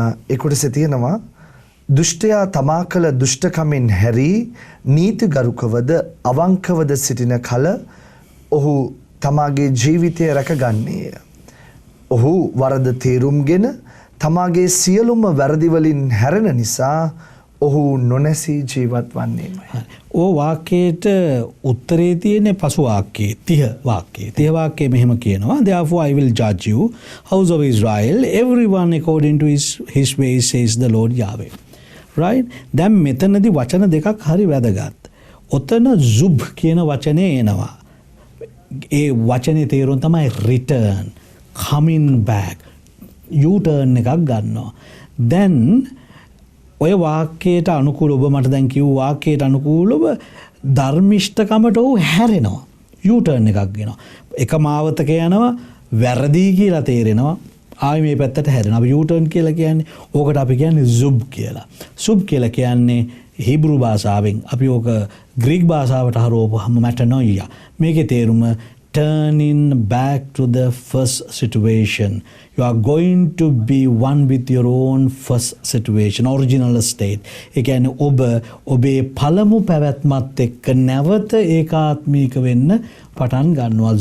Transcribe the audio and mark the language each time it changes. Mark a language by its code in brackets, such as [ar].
[si] ඒ කොටසේ තියෙනවා දුෂ්ටයා තමා කළ දුෂ්ටකමෙන් හැරී නීතිගරුකවද අවංකවද සිටින කල ඔහු තමාගේ ජීවිතය රැකගන්නේය. ඔහු වරද තේරුම්ගෙන තමාගේ සියලුම වැරදි වලින් හැරෙන නිසා ඔහු නොනැසී ජීවත් වන්නේමයි. ඕ වාක්‍යයට උත්තරේ තියෙන්නේ පසු වාක්‍යයේ 30 වාක්‍යයේ. 30 වාක්‍යයේ මෙහෙම කියනවා. [en] Therefore I will judge you, house of Israel, everyone according to his ways, says the Lord Yahweh. Right? [si] දැන් මෙතනදී වචන දෙකක් හරි වැදගත්. ඔතන zub කියන වචනේ එනවා. ඒ වචනේ තේරුම තමයි [en] return, coming back, [si] U-turn එකක් ගන්නවා. දැන් ඔය වාක්‍යයට අනුකූලව ඔබ මට දැන් කිව්ව වාක්‍යයට අනුකූලව ධර්මිෂ්ඨකමට ඔහු හැරෙනවා. U-turn එකක් ගෙනවා. එක මාවතක යනවා වැරදි කියලා තේරෙනවා. ආයි මේ පැත්තට හැරෙනවා. අපි U-turn කියලා කියන්නේ ඕකට අපි කියන්නේ zub කියලා. zub කියලා කියන්නේ හීබ්‍රු භාෂාවෙන් අපි ඕක ග්‍රීක භාෂාවට හරවපුවම metanoia. [en] මේකේ තේරුම turning back to the first situation. You are going to be one with your own first situation, original state. [si] ඒ කියන්නේ ඔබේ පළමු පැවැත්මත් එක්ක නැවත ඒකාත්මික වෙන්න පටන් ගන්නවා.